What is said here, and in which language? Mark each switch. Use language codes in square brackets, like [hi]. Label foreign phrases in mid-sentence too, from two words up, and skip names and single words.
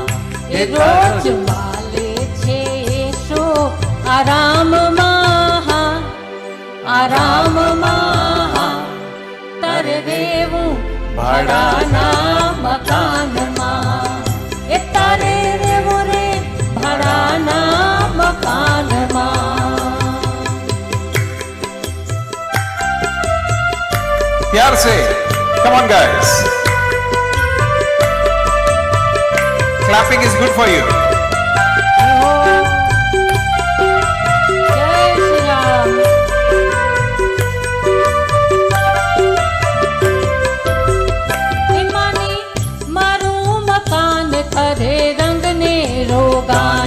[gu] એ રોજ માલે છે શો આરામમાં, આરામમાં તારે રેવું ભાડાના મકાનમાં. એ તારે રેવું રે ભાડાના મકાનમાં. [hi] प्यार से [en] come on guys, clapping is good for you. [gu] જય શ્રી રામ. એ માની મારું મકાન કરે રંગને રોગાન.